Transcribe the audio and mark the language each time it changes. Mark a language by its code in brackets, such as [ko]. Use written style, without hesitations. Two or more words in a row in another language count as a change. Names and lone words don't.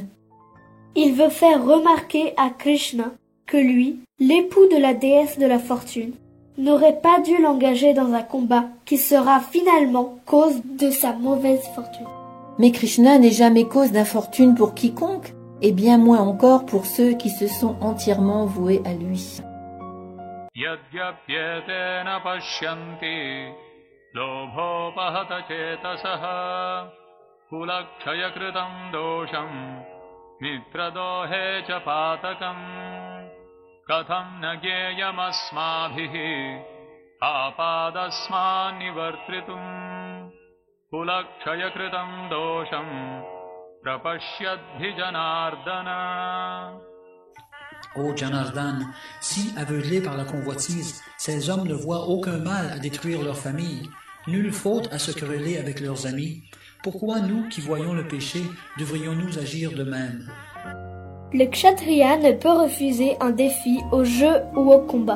[fr] Il veut faire remarquer à Krishna que lui, l'époux de la déesse de la fortune, n'aurait pas dû l'engager dans un combat qui sera finalement cause de sa mauvaise fortune. Mais Krishna n'est jamais cause d'infortune pour quiconque, et bien moins encore pour ceux qui se sont entièrement voués à lui. [sa] यद्यप्येतेन पश्यन्ति लोभोपहत चेतसः कुलक्षयकृतम् दोषम् मित्रदोहे च पातकम् कथम् न ज्ञेयमस्माभिः अपादस्मन् निवर्त्रितुम् कुलक्षयकृतम् दोषम् प्रपश्यधि जनार्दन. [fr] Ô Janardan, si, aveuglés par la convoitise, ces hommes ne voient aucun mal à détruire leur famille, nulle faute à se quereller avec leurs amis, pourquoi nous qui voyons le péché devrions-nous agir de même? Le Kshatriya ne peut refuser un défi au jeu ou au combat.